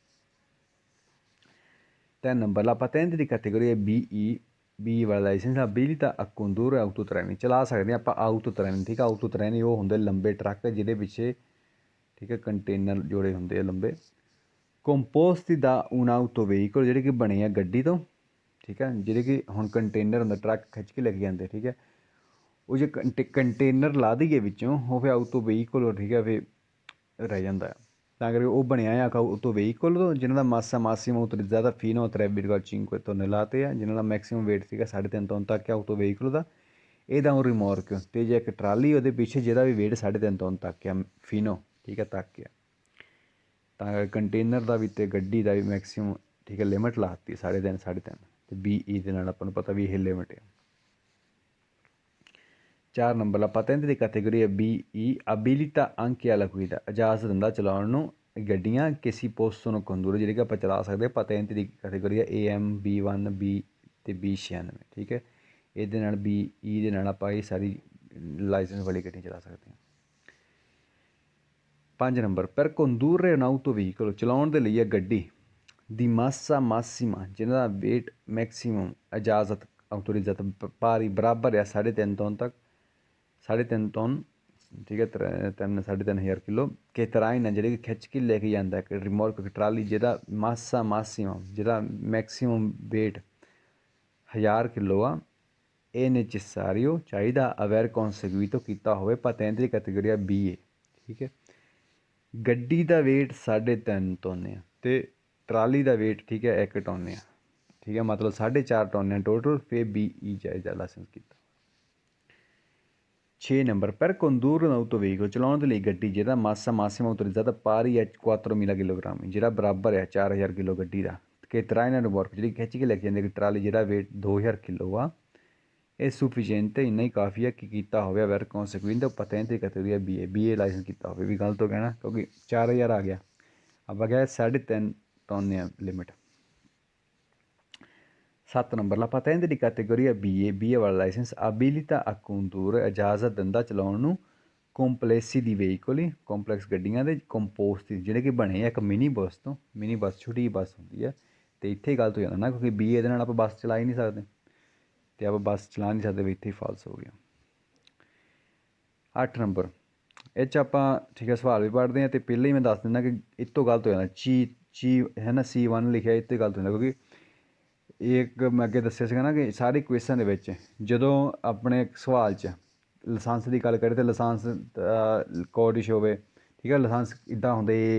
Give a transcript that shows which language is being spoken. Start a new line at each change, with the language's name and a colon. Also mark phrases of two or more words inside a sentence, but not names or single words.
Punjabi: 3 ਨੰਬਰ
Italian: la patente
Punjabi: ਦੀ ਕੈਟੇਗਰੀ BE B ਵਾਲਾ ਲਾਇਸੈਂਸ
Italian: abilita a condurre autotreni
Punjabi: ਚਲਾ ਸਕਦੇ ਹਾਂ ਆਪਾਂ autotreni ਠੀਕ ਆ autotreni ਉਹ ਹੁੰਦੇ ਲੰਬੇ ਟਰੱਕ ਜਿਹਦੇ ਪਿੱਛੇ ਠੀਕ ਹੈ ਕੰਟੇਨਰ ਜੋੜੇ ਹੁੰਦੇ ਆ ਲੰਬੇ ਕੰਪੋਸਟ ਦਾ un
Italian: auto veicolo
Punjabi: ਜਿਹੜੇ ਕਿ ਬਣੇ ਆ ਗੱਡੀ ਤੋਂ ਠੀਕ ਹੈ ਜਿਹੜੇ ਕਿ ਹੁਣ ਕੰਟੇਨਰ ਹੁੰਦਾ ਟਰੱਕ ਖਿੱਚ ਕੇ ਲੈ ਕੇ ਜਾਂਦੇ ਠੀਕ ਹੈ ਉਹ ਜੇ ਕੰਟੇਨਰ ਲਾ ਦਈਏ ਵਿੱਚੋਂ ਉਹ ਫਿਰ
Italian: auto veicolo
Punjabi: ਠੀਕ ਹੈ ਫਿਰ ਰਹਿ ਜਾਂਦਾ ਆ ਤਾਂ ਕਰਕੇ ਉਹ ਬਣਿਆ ਆ
Italian: auto veicolo
Punjabi: ਤੋਂ ਜਿਹਨਾਂ ਦਾ
Italian: massa massima autorizzata fino a 3,5 tonnellate
Punjabi: ਆ ਜਿਹਨਾਂ ਦਾ ਮੈਕਸੀਮਮ weight ਸੀਗਾ 3.5 ਟਨ ਤੱਕ
Italian: auto veicolo
Punjabi: ਦਾ ਇਹਦਾ ਉਹ ਰਿਮੋਰਕ ਅਤੇ ਜੇ ਇੱਕ ਟਰਾਲੀ ਉਹਦੇ ਪਿੱਛੇ ਜਿਹਦਾ ਵੀ weight 3.5 ਟਨ ਤੱਕ ਆ ਫੀਨੋ ਠੀਕ ਹੈ ਤੱਕ ਆ ਤਾਂ ਕੰਟੇਨਰ ਦਾ ਵੀ ਅਤੇ ਗੱਡੀ ਦਾ ਵੀ ਮੈਕਸੀਮਮ ਠੀਕ ਹੈ ਲਿਮਿਟ ਲਾ ਦਿੱਤੀ 3.5 ਅਤੇ BE ਦੇ ਨਾਲ ਆਪਾਂ ਨੂੰ ਪਤਾ ਵੀ ਇਹ ਲਿਮਿਟ ਆ 4 ਨੰਬਰ
Italian: la patente
Punjabi: ਦੀ ਕੈਟੇਗਰੀ BE
Italian: abilita anche alla guida
Punjabi: ਇਜਾਜ਼ਤ ਦਿੰਦਾ ਚਲਾਉਣ ਨੂੰ ਗੱਡੀਆਂ ਕਿਸੇ
Italian: possono condurre
Punjabi: ਜਿਹੜੀ ਕਿ ਆਪਾਂ ਚਲਾ ਸਕਦੇ patente ਦੀ ਕੈਟੇਗਰੀ AM B1 B ਅਤੇ B96 ਠੀਕ ਹੈ ਇਹਦੇ ਨਾਲ BE ਦੇ ਨਾਲ ਆਪਾਂ ਇਹ ਸਾਰੀ ਲਾਇਸੈਂਸ ਵਾਲੀ ਗੱਡੀਆਂ ਚਲਾ ਸਕਦੇ ਹਾਂ 5 ਨੰਬਰ
Italian: per condurre un auto veicolo
Punjabi: ਚਲਾਉਣ ਦੇ ਲਈ ਇਹ ਗੱਡੀ ਦੀ
Italian: massa massima
Punjabi: ਜਿਹਨਾਂ ਦਾ weight ਮੈਕਸੀਮਮ ਇਜਾਜ਼ਤ
Italian: autorizzata pari
Punjabi: ਬਰਾਬਰ ਆ 3.5 ਟਨ ਤੱਕ 3.5 ਟਨ ਠੀਕ ਹੈ 3.5 ਕਿਲੋ ਕਿ traina ਜਿਹੜੇ ਕਿ ਖਿੱਚ ਕੇ ਲੈ ਕੇ ਜਾਂਦਾ ਇੱਕ ਰਿਮੋਰਕ ਟਰਾਲੀ ਜਿਹਦਾ
Italian: massa massima
Punjabi: ਜਿਹਦਾ ਮੈਕਸੀਮਮ weight 1000 ਕਿਲੋ ਆ ਇਹ necessario ਚਾਹੀਦਾ
Italian: aver conseguito
Punjabi: ਕੀਤਾ ਹੋਵੇ patente ਦੀ ਕੈਟੇਗਰੀ BA ਠੀਕ ਹੈ ਗੱਡੀ ਦਾ weight 3.5 ਟਨ ਆ ਅਤੇ ਟਰਾਲੀ ਦਾ weight ਠੀਕ ਹੈ 1 ਟਨ ਆ, ਠੀਕ ਹੈ, ਮਤਲਬ 4.5 ਟਨ ਟੋਟਲ, ਫਿਰ BE ਚਾਹੀਦਾ ਲਾਇਸੈਂਸ ਕੀਤਾ।
Italian: 6 ਨੰਬਰ per condurre un autoveico,
Punjabi: ਚਲਾਉਣ ਦੇ ਲਈ ਗੱਡੀ ਜਿਹਦਾ
Italian: massa massima autorizzata pari a 4.000
Punjabi: ਕਿਲੋਗ੍ਰਾਮ, ਜਿਹੜਾ ਬਰਾਬਰ ਹੈ 4000 ਕਿਲੋ ਗੱਡੀ ਦਾ, ਕਿ
Italian: traina remorque
Punjabi: ਜਿਹੜੀ ਖਿੱਚ ਕੇ ਲੈ ਕੇ ਜਾਂਦੀ ਟਰਾਲੀ, ਜਿਹਦਾ weight 2000 ਕਿਲੋ ਆ, ਇਹ ਸੂਫੀਸ਼ੀਐਂਟ ਇੰਨਾ ਹੀ ਕਾਫੀ ਹੈ ਕਿ ਕੀਤਾ ਹੋਵੇ
Italian: aver conseguito patente categoria BA
Punjabi: ਲਾਇਸੈਂਸ ਕੀਤਾ ਹੋਵੇ, ਵੀ ਗਲਤ ਹੋ ਗਿਆ ਨਾ, ਕਿਉਂਕਿ 4000 ਆ ਗਿਆ, ਆਪਾਂ ਕਿਹਾ 3.5 ਟਨ ਆ ਲਿਮਿਟ।
Italian: 7 ਨੰਬਰ ਲਾ patente di categoria BA
Punjabi: ਵਾਲਾ ਲਾਇਸੈਂਸ
Italian: abilita a condurre,
Punjabi: ਇਜਾਜ਼ਤ ਦਿੰਦਾ ਚਲਾਉਣ ਨੂੰ,
Italian: complessi di veicoli,
Punjabi: ਕੰਪਲੈਕਸ ਗੱਡੀਆਂ ਦੇ, ਕੰਪੋਸਟ ਜਿਹੜੇ ਕਿ ਬਣੇ ਆ ਇੱਕ ਮਿਨੀ ਬੱਸ ਤੋਂ, ਮਿਨੀ ਬੱਸ ਛੋਟੀ ਜਿਹੀ ਬੱਸ ਹੁੰਦੀ ਹੈ, ਅਤੇ ਇੱਥੇ ਗਲਤ ਹੋ ਜਾਂਦਾ ਨਾ, ਕਿਉਂਕਿ BA ਦੇ ਨਾਲ ਆਪਾਂ ਬੱਸ ਚਲਾ ਹੀ ਨਹੀਂ ਸਕਦੇ, ਅਤੇ ਆਪਾਂ ਬੱਸ ਚਲਾ ਨਹੀਂ ਸਕਦੇ ਵੀ, ਇੱਥੇ ਹੀ ਫਾਲਸ ਹੋ ਗਿਆ। 8 ਨੰਬਰ ਇਹ 'ਚ ਆਪਾਂ ਠੀਕ ਹੈ ਸਵਾਲ ਵੀ ਪੜ੍ਹਦੇ ਹਾਂ, ਅਤੇ ਪਹਿਲਾਂ ਹੀ ਮੈਂ ਦੱਸ ਦਿੰਦਾ ਕਿ ਇਹ ਤੋਂ ਗਲਤ ਹੋ ਜਾਂਦਾ, ਚੀ ਹੈ ਨਾ C1 ਲਿਖਿਆ, ਇਹ 'ਤੇ ਗਲਤ ਹੋ ਜਾਂਦਾ, ਕਿਉਂਕਿ ਇੱਕ ਮੈਂ ਅੱਗੇ ਦੱਸਿਆ ਸੀਗਾ ਨਾ ਕਿ ਸਾਰੇ ਕੁਐਸਚਨ ਦੇ ਵਿੱਚ ਜਦੋਂ ਆਪਣੇ ਸਵਾਲ 'ਚ ਲਾਇਸੈਂਸ ਦੀ ਗੱਲ ਕਰੀਏ ਤਾਂ ਲਾਇਸੈਂਸ ਕੋਡਿਸ਼ ਹੋਵੇ, ਠੀਕ ਹੈ, ਲਾਇਸੈਂਸ ਇੱਦਾਂ ਹੁੰਦੇ